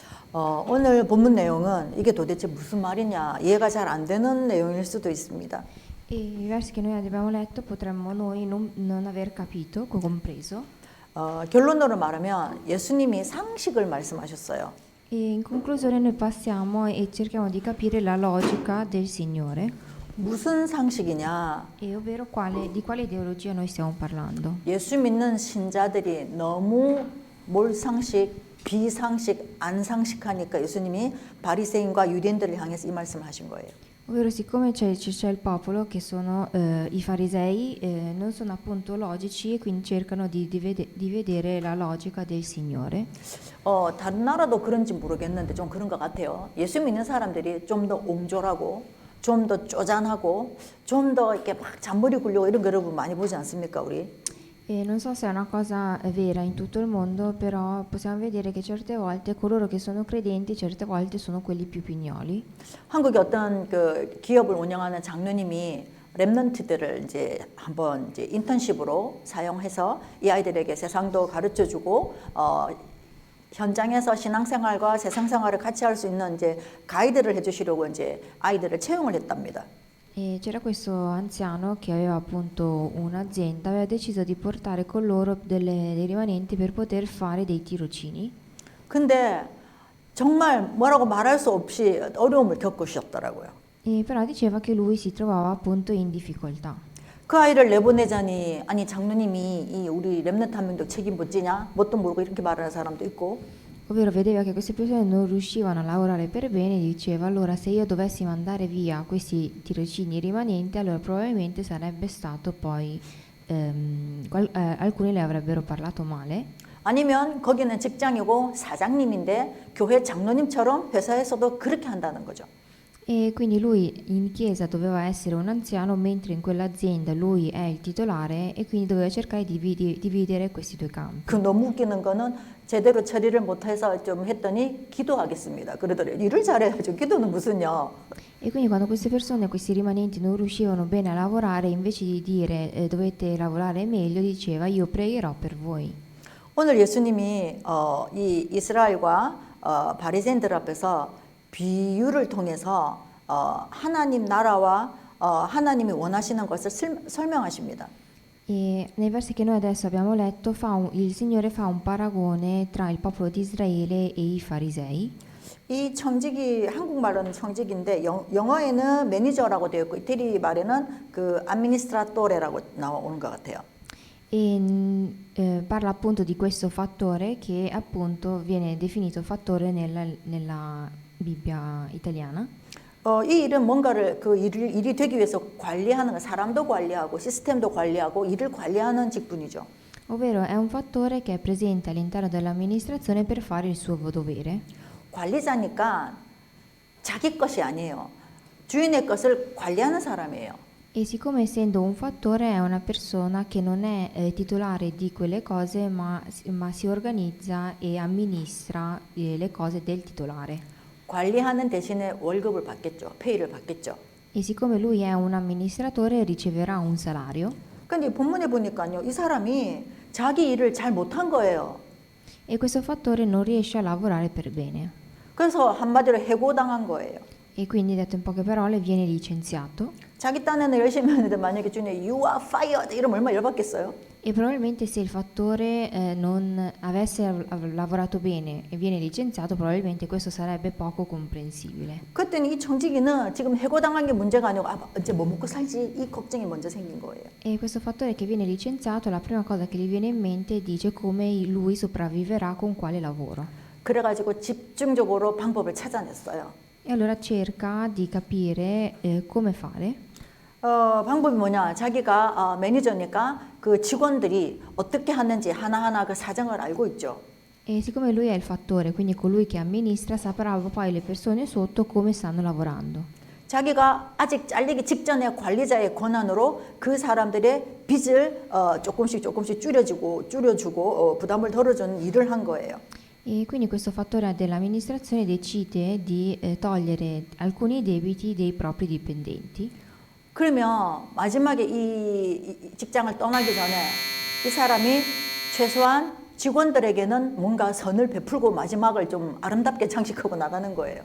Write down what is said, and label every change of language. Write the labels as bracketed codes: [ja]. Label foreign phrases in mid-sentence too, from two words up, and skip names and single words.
[ko] 오늘 본문 내용은 이게 도대체 무슨 말이냐 이해가 잘 안 되는 내용일 수도 있습니다. [it] E i versi che noi abbiamo letto potremmo noi non aver capito, compreso. [ko] 결론으로 말하면 예수님이 상식을 말씀하셨어요. [it] E in conclusione noi passiamo e cerchiamo di capire la logica del Signore, [ko] 무슨 상식이냐? [it] e ovvero di quale ideologia noi stiamo parlando. [ko] 예수 믿는 신자들이 너무 몰상식, 비상식, 안상식하니까 예수님이 바리새인과 유대인들을 향해서 이 말씀하신 거예요. [it] Ovvero siccome c'è il popolo che sono i farisei, non sono appunto logici e quindi cercano di vedere la logica del Signore. [ko] 다른 나라도 그런지 모르겠는데 좀 그런 것 같아요. 예수 믿는 사람들이 좀 더 옹졸하고 좀 더 쪼잔하고 좀 더 이렇게 막 잔머리 굴려고 이런 거 여러분 많이 보지 않습니까, 우리? [it] E non so se è una cosa vera in tutto il mondo, però possiamo vedere che certe volte coloro che sono credenti certe volte sono quelli più pignoli. [ko] 한국의 어떤 그 기업을 운영하는 장로님이 랩런트들을 이제 한번 이제 인턴십으로 사용해서 이 아이들에게 세상도 가르쳐 주고 현장에서 신앙생활과 세상생활을 같이 할 수 있는 이제 가이드를 해주시려고 이제 아이들을 채용을 했답니다. [it] E c'era questo anziano che aveva appunto un'azienda, aveva deciso di portare con loro dei rimanenti per poter fare dei tirocini. [ko] 근데 정말 뭐라고 말할 수 없이 어려움을 겪으셨더라고요. [it] E però diceva che lui si trovava appunto in difficoltà. [ko] 그 아이를 내보내자니 아니 장로님이 이 우리 랩런트 한 명도 책임 못 지냐? 뭣도 모르고 이렇게 말하는 사람도 있고. [it] Ovvero vedeva che queste persone non riuscivano a lavorare per bene e diceva allora se io dovessi mandare via questi tirocini rimanenti allora probabilmente sarebbe stato poi alcuni le avrebbero parlato male. [ko] 아니면 거기는 직장이고 사장님인데 교회 장로님처럼 회사에서도 그렇게 한다는 거죠. [it] E quindi lui in chiesa doveva essere un anziano mentre in quell'azienda lui è il titolare e quindi doveva cercare di dividere questi due campi. [ko] 그 너무 웃기는 거는 제대로 처리를 못해서 좀 했더니 기도하겠습니다. 그러더래요. 일을 잘해야죠. 기도는 무슨요. [it] E quindi quando queste persone, questi rimanenti non riuscivano bene a lavorare, invece di dire dovete lavorare meglio, diceva io pregherò per voi. [ko] 오늘 예수님이 이 이스라엘과 바리새인들 앞에서 비유를 통해서 하나님 나라와 하나님이 원하시는 것을 설명하십니다. [it] E nei versi che noi adesso abbiamo letto il Signore fa un paragone tra il popolo di Israele e i farisei. [ko] 이 청직이 한국말은 청직인데 영어에는 매니저라고 되어 있고 이태리 말에는 그 암미니스트라토레라고 나오는 것 같아요. [it] E parla appunto di questo fattore che appunto viene definito fattore nella Bibbia italiana. [ko] 이 일은 뭔가를 그 일이 되기 위해서 관리하는 거, 사람도 관리하고 시스템도 관리하고 일을 관리하는 직분이죠. [it] Ovvero è un fattore che è presente all'interno dell'amministrazione per fare il suo dovere. [ko] 관리자니까 자기 것이 아니에요. 주인의 것을 관리하는 사람이에요. [it] E siccome essendo un fattore è una persona che non è titolare di quelle cose ma si organizza e amministra le cose del titolare. [ko] 관리하는 대신에 월급을 받겠죠. 페이를 받겠죠. [it] E siccome lui è un amministratore riceverà un salario. [ko] 근데 본문에 보니까요. 이 사람이 자기 일을 잘 못한 거예요. [it] E questo fattore non riesce a lavorare per bene. [ko] 그래서 한마디로 해고당한 거예요. [it] E quindi detto in poche parole viene licenziato. [ko] 자기 딴에는 열심히 하는데 만약에 주인이 [en] you are fired [ko] 이러면 얼마나 열받겠어요? [it] E probabilmente se il fattore non avesse lavorato bene e viene licenziato, probabilmente questo sarebbe poco comprensibile. [ko] 그랬더니 이 청지기는 지금 해고당한 게 문제가 아니고 이제 뭐 먹고 살지 이 걱정이 먼저 생긴 거예요. [it] E questo fattore che viene licenziato, la prima cosa che gli viene in mente dice come lui sopravviverà con quale lavoro. [ko] 그래가지고 집중적으로 방법을 찾아냈어요. [it] E allora cerca di capire come fare. [ko] 방법이 뭐냐? 자기가 매니저니까 그 직원들이 어떻게 하는지 하나하나 그 사정을 알고 있죠. [it] E siccome lui è il fattore, quindi colui che amministra, saprà poi le persone sotto come stanno lavorando. [ko] 자기가 아직 잘리기 직전에 관리자의 권한으로 그 사람들의 빚을 조금씩 줄여주고 부담을 덜어주는 일을 한 거예요. [it] E quindi questo fattore dell'amministrazione decide di togliere alcuni debiti dei propri dipendenti. [ko] 그러면 마지막에 이 직장을 떠나기 전에 이 사람이 최소한 직원들에게는 뭔가 선을 베풀고 마지막을 좀 아름답게 장식하고 나가는 거예요.